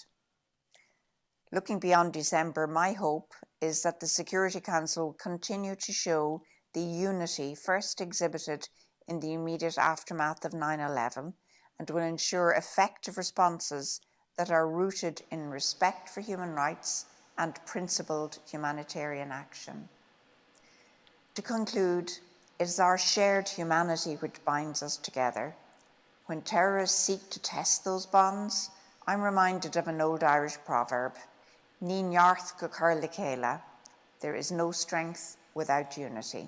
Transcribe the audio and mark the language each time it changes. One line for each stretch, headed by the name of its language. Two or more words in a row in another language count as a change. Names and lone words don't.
English: Looking beyond December, my hope is that the Security Council will continue to show the unity first exhibited in the immediate aftermath of 9/11 and will ensure effective responses that are rooted in respect for human rights and principled humanitarian action. To conclude, it is our shared humanity which binds us together. When terrorists seek to test those bonds, I'm reminded of an old Irish proverb,
Irish: Ní neart go cur le chéile,
English: there is no strength without unity.